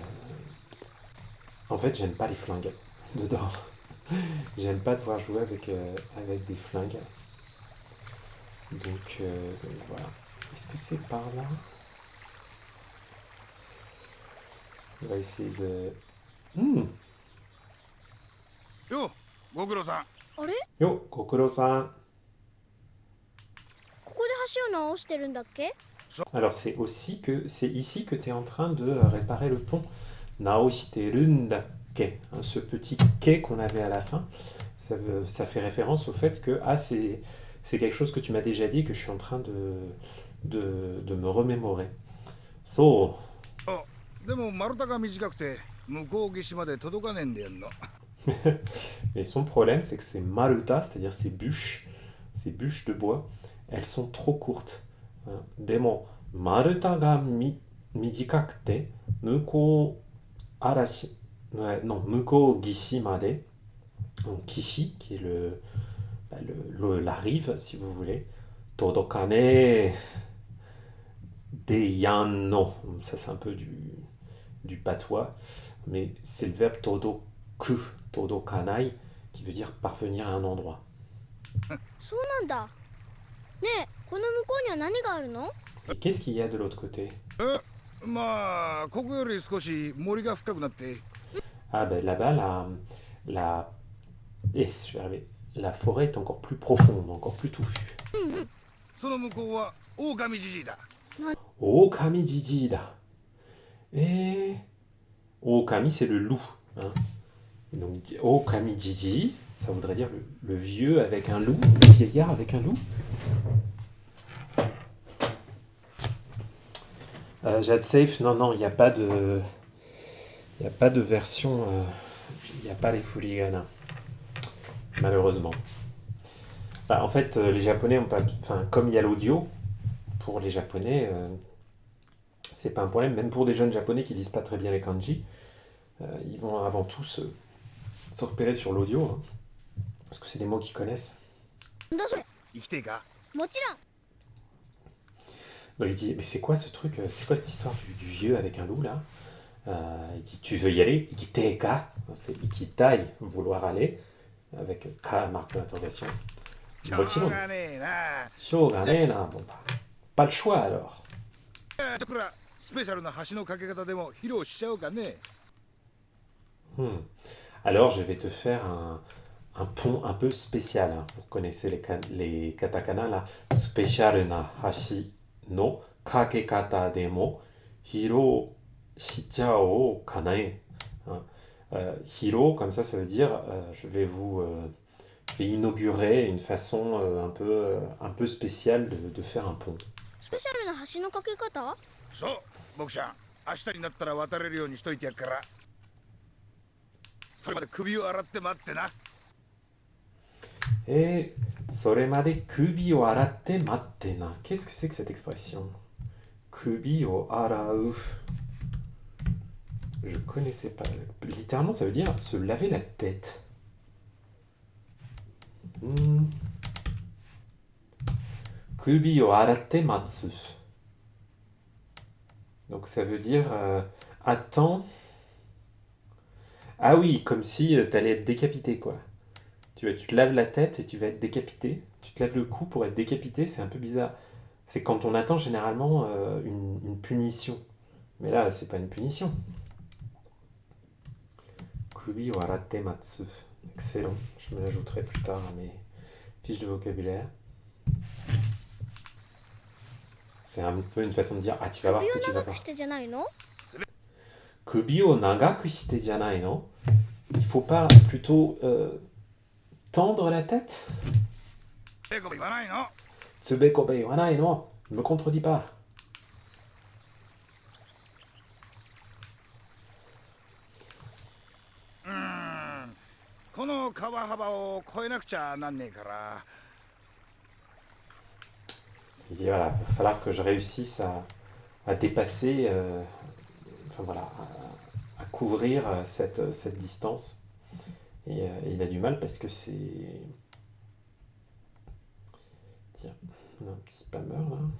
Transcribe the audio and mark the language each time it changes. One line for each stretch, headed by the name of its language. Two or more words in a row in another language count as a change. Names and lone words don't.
French: En fait, j'aime pas les flingues dedans. J'aime pas devoir jouer avec des flingues. Donc voilà. Est-ce que c'est par là? On va essayer de. Hmm.
Japanese: ようご苦労さん。あれ、よう、ココロさん. ここで橋を直してるんだっけ？
French: Alors c'est ici que tu es en train de réparer le pont.
Japanese: 直してるんだっけ.
French: Hein, ce petit quai qu'on avait à la fin, ça fait référence au fait que c'est quelque chose que tu m'as déjà dit et que je suis en train de me remémorer. So,
Japanese: あ、でも丸太が短くて向こう岸まで届かねえんでやんの。
French: mais son problème c'est que ces maruta, c'est-à-dire ces bûches de bois, elles sont trop courtes. Hein.
Japanese: でも、丸太が短くて、向こう嵐,
French: ouais, non,
Japanese: 向こう岸まで,
French: donc kishi, qui est la rive, si vous voulez,
Japanese: 届かねえでやんの,
French: ça c'est un peu du patois, mais c'est le verbe
Japanese: 届く、届かない,
French: qui veut dire parvenir à un endroit.
Japanese: そうなんだ。ねえ、この向こうには何があるの？
French: Et qu'est-ce qu'il y a de l'autre côté?
Japanese: まあここより少し森が深くなって。
French: Ah ben là-bas, je vais arriver. La forêt est encore plus profonde, encore plus touffue.
Japanese: その向こうは狼じじいだ。狼じじいだ.
French: Et Okami, c'est le loup. Hein. Et donc Okami Jiji, ça voudrait dire le vieux avec un loup, le vieillard avec un loup. Jade Safe, non, il n'y a pas de. Il n'y a pas de version. Il n'y a pas les Furigana. Malheureusement. Bah, en fait, les Japonais ont pas. Enfin, comme il y a l'audio, pour les Japonais, c'est pas un problème. Même pour des jeunes Japonais qui lisent pas très bien les kanji, ils vont avant tout se repérer sur l'audio, hein, parce que c'est des mots qu'ils connaissent.
Japanese: なんだそれ？生きてえか。もちろん。
French: Donc il dit, mais c'est quoi ce truc? C'est quoi cette histoire du vieux avec un loup là? Il dit, tu veux y aller? Ikiteka. C'est ikitai, vouloir aller, avec ka, marque d'interrogation.
Japanese: しょもちろ. うがねえな。しょうがねえな.
French: Bon, bah, pas le choix alors.
Japanese: だからスペシャルな橋の架け方でも披露しちゃおうかね。 Hmm.
French: Alors je vais te faire un pont un peu spécial. Hein. Vous connaissez les katakana là.
Japanese: スペシャルな橋の架け方でも披露しちゃおうかなえ.
French: Hein. Hiro, comme ça veut dire je vais je vais inaugurer une façon un peu spéciale de faire un pont.
Japanese: スペシャルな橋の架け方？そう僕ちゃん明日になったら渡れるようにしといてやっから。それまで首を洗って待ってな。 Et それまで首を洗て待ってな.
French: Qu'est-ce que c'est que cette expression?
Japanese: 首を洗う.
French: Je connaissais pas. Littéralement, ça veut dire se laver la tête.
Japanese: Hmm. 首を洗て待つ.
French: Donc ça veut dire attends. Ah oui, comme si t'allais être décapité, quoi. Tu te laves la tête et tu vas être décapité. Tu te laves le cou pour être décapité, c'est un peu bizarre. C'est quand on attend généralement une punition. Mais là, c'est pas une punition.
Japanese: 首を洗て待つ.
French: Excellent. Je me l'ajouterai plus tard à mes fiches de vocabulaire. C'est un peu une façon de dire, ah, tu vas voir
Japanese: 首
French: ce que
Japanese: を
French: tu vas
Japanese: 長く
French: voir.
Japanese: してじゃないの？首を長くしてじゃないの?
French: Il faut pas plutôt tendre la tête?
Japanese: ええこと言わないの。つべこべいわないの?
French: Ne me contredis pas.
Japanese: このの川幅を越えなくちゃなんねえから。
French: Il dit voilà, il va falloir que je réussisse à dépasser, enfin voilà, à couvrir cette distance. Et il a du mal parce que c'est. Tiens, on a un petit spammer là.